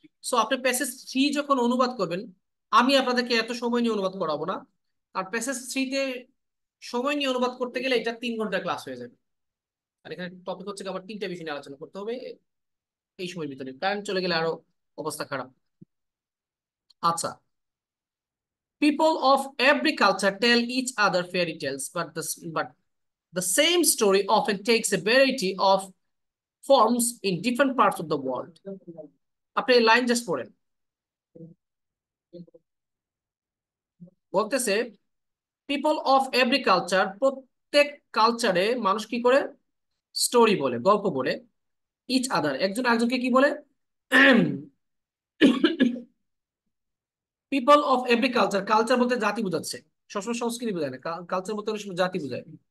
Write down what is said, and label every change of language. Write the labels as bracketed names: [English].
[Bangla] So আপনি passage 3 যখন অনুবাদ করবেন, আমি আপনাদেরকে এত সময় নিয়ে অনুবাদ করাবো না, আর প্যাসেজ 3-তে সময় নিয়ে অনুবাদ করতে গেলে এটা 3 ঘন্টা ক্লাস হয়ে যাবে। আর এখানে টপিক হচ্ছে আমার 3টা বিষয় নিয়ে আলোচনা করতে হবে এই সময়ের ভিতরে, কারেন্ট চলে গেলে আরো অবস্থা খারাপ। আচ্ছা, [English] people of every culture tell each other fairy tales, but the same story often takes a variety of forms in different parts of the world. [Bangla] আপনি লাইন জাস্ট পড়েন, বলতেছে [English] people of every culture, [Bangla] প্রত্যেক কালচারে মানুষ কি করে story বলে, গল্প বলে, [English] each other [Bangla] একজন আরেকজনকে কি বলে, people of every culture, culture বলতে জাতি বোঝাচ্ছে, সবসময় সংস্কৃতি বোঝায় না, কালচার বলতে অনেক সময় জাতি বোঝায়।